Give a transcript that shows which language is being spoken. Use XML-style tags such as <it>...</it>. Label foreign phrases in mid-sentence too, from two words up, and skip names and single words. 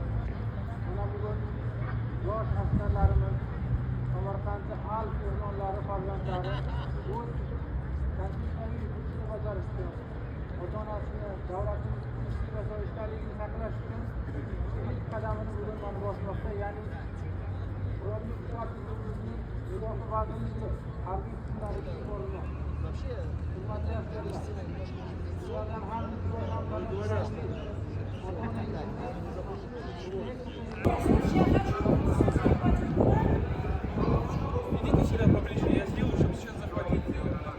<uz>Mana bugun yosh askarlarimiz Samarqandda alp o'rmonlari farzandlari o'z vazifaviy burchini bajarishda, ota-onasini, davlatimiz tinchlik va osoyishtaligini saqlash uchun ilk qadamini bugun mana bosmoqda, ya'ni qurolli kuchlarimizni mudofaa vazirligi harbiy qismlari ishga bormoqda. Hurmatli askarlar, sizlardan har</uz> <ru>Идите сюда поближе, я сделаю, чтобы сейчас захватить дело.</ru>